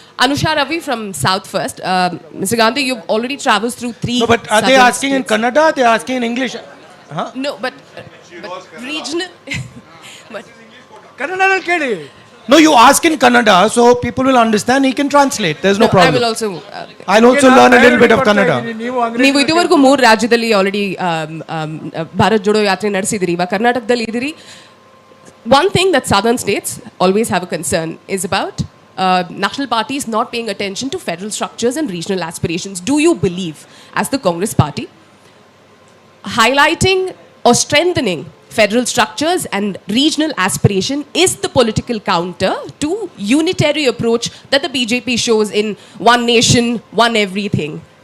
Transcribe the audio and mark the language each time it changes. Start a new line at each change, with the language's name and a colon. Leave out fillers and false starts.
English: Anusha Ravi from South First. Mr. Gandhi, you've already traveled through 3 No, but are they asking in Kannada? They are asking in English? Huh? No, but regional. but
Kannada: Kannada kedi.
English: No, you ask in Kannada, so people will understand. He can translate. There's no problem. I will also. I'll also learn a little bit of Kannada.
Kannada: ನೀವು ಇದುವರೆಗೂ 3 ರಾಜ್ಯದಲ್ಲಿ already Bharat Jodo ಯಾತ್ರೆ ನಡೆಸಿದಿರಿ, ಇವಾಗ ಕರ್ನಾಟಕದಲ್ಲಿ ಇದ್ದೀರಿ.
English: One thing that southern states always have a concern is about national parties not paying attention to federal structures and regional aspirations. Do you believe, as the Congress party, highlighting or strengthening federal structures and regional aspiration is the political counter to unitary approach that the BJP shows in one nation, one everything?